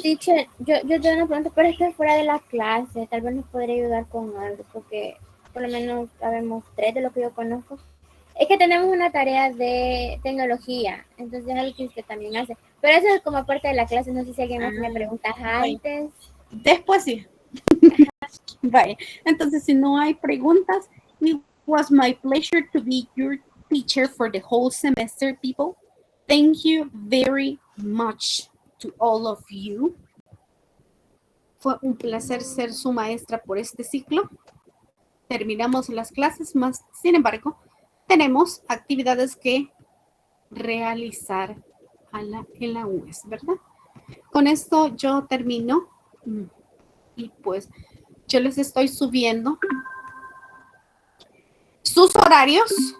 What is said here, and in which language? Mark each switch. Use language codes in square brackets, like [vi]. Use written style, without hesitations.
[es] Teacher, yo tengo una pregunta, pero es que fuera de la clase, tal vez nos podría ayudar con algo, porque por lo menos sabemos 3 de lo que yo conozco. Es que tenemos una tarea de tecnología, entonces es algo que usted también hace. Pero eso es como parte de la clase, no sé si alguien más me pregunta antes. Después sí. Vaya, entonces si no hay preguntas, [en] it was my pleasure to be your teacher for the whole semester, people. Thank you very much to all of you. [es] Fue un placer ser su maestra por este ciclo. Terminamos las clases, más sin embargo, tenemos actividades que realizar en la UES, ¿verdad? Con esto yo termino y pues yo les estoy subiendo sus horarios.